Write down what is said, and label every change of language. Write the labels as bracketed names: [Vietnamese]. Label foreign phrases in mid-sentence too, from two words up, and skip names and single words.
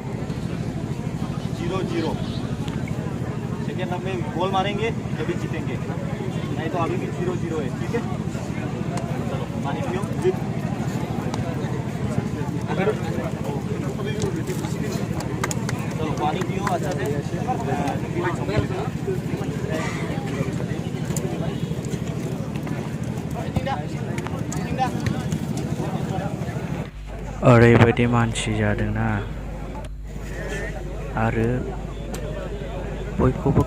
[Hindi] 0-0 सेकेंड हाफ में गोल मारेंगे तभी जीतेंगे नहीं तो अभी भी 0-0 है ठीक है चलो पानी पियो चलो पानी पियो अच्छा से [Bodo] ओरैबायदि मानसि जादोंना आरो बयखौबो